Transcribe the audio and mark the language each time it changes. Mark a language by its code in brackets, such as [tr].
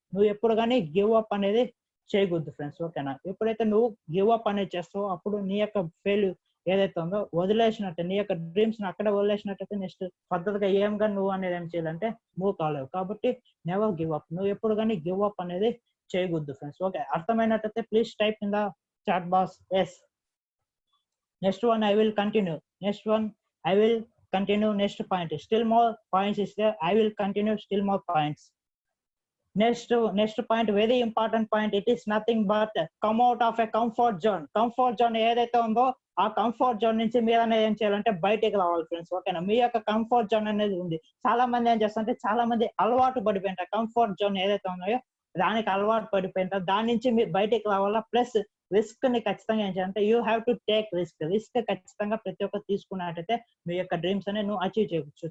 [te] నువ్వు ఎప్పుడు కానీ గివ్ అప్ అనేది చేయకూడదు ఫ్రెండ్స్. ఓకేనా. ఎప్పుడైతే నువ్వు గివ్ అప్ అనేది చేస్తావో అప్పుడు నీ యొక్క ఏదైతే ఉందో వదిలేసినట్టు, నీ యొక్క డ్రీమ్స్ ని అక్కడ వదిలేసినట్టయితే నెక్స్ట్ పద్ధతిగా ఏంగా నువ్వు అనేది ఏం చేయాలంటే మూవ్ కాలేవు. కాబట్టి [en] never give up, [te] నువ్వు ఎప్పుడు కానీ గివ్ అప్ అనేది చేయకూడదు friends. Okay, అర్థమైనట్టయితే [en] Please type in the chat box yes. Next one I will continue. Next one I will continue. Next point. Still more points is there. I will continue. Still more points. Next point, very important point. It is nothing but come out of a comfort zone. [te] Comfort zone ఏదైతే ఉందో ఆ comfort zone నుంచి మీరు అనేది ఏం చేయాలంటే బయటకు రావాలి ఫ్రెండ్స్. ఓకేనా, మీ యొక్క కంఫర్ట్ జోన్ అనేది ఉంది. చాలా మంది ఏం చేస్తారంటే చాలా మంది అలవాటు పడిపోయింటారు. కంఫర్ట్ జోన్ ఏదైతే ఉన్నాయో దానికి అలవాటు పడిపోయింటారు. దాని నుంచి మీరు బయటకు రావాలా. ప్లస్ రిస్క్ ని ఖచ్చితంగా ఏం చేయాలంటే [en] you have to take risk [te] ఖచ్చితంగా ప్రతి ఒక్కరు తీసుకున్నట్టయితే మీ యొక్క డ్రీమ్స్ అనేది నువ్వు అచీవ్ చేయవచ్చు.